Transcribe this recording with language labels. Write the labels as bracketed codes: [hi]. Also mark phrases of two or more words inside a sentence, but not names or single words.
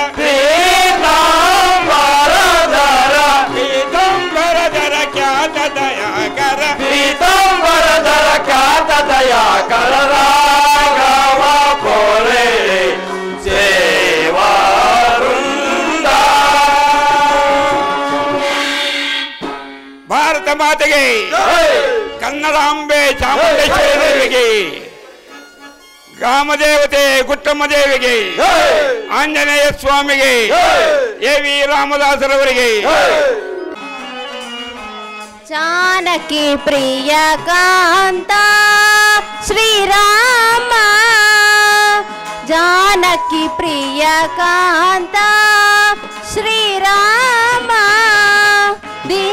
[sa] पीतांबरधर पीतांबरधर ख्यात दयाकर पीतांबरधर ख्यात दयाकर राघवा मोरे सेवा वृंदा। [kn] ಭಾರತ ಮಾತೆಗೆ ಕನ್ನಡಾಂಬೆ ಚಾಮುಂಡೇಶ್ವರಿ ದೇವಿಗೆ ಗ್ರಾಮದೇವತೆ ಗುಟ್ಟಮ್ಮ ದೇವಿಗೆ ಆಂಜನೇಯ ಸ್ವಾಮಿಗೆ ಎ.ವಿ. ರಾಮದಾಸರವರಿಗೆ [sa] जानकी प्रिय कांता श्रीराम जानकी प्रिय कांता श्रीराम